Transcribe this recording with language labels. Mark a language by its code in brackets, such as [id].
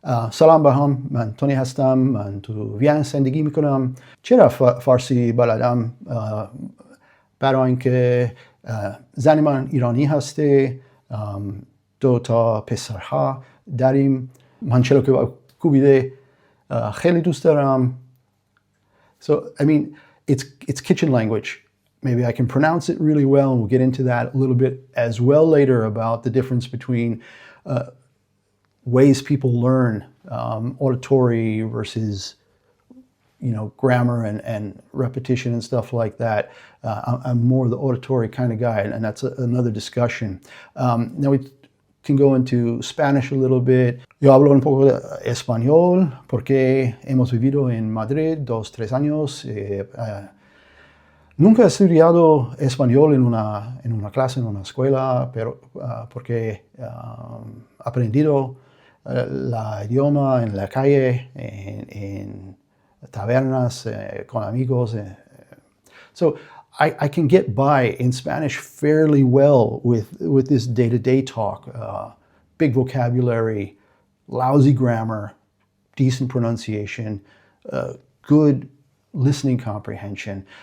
[fa] سلام به هم، من تونی هستم، من تو وین زندگی میکنم. چرا فارسی بلدم؟ برای اینکه زن من ایرانی هسته، دو تا پسرها داریم، من چلو که کوبیده خیلی دوست دارم. [en] So, I mean, it's kitchen language. Maybe I can pronounce it really well, and we'll get into that a little bit as well later about the difference between ways people learn, auditory versus, grammar and repetition and stuff like that. I'm more the auditory kind of guy, and that's another discussion. Now we can go into Spanish a little bit. [es] Yo hablo un poco de español porque hemos vivido en Madrid 2-3 años. Nunca he estudiado español en una clase, en una escuela, pero porque aprendido la idioma en la calle, en tabernas, con amigos. [en] So I can get by in Spanish fairly well with this day-to-day talk. Big vocabulary, lousy grammar, decent pronunciation, good listening comprehension.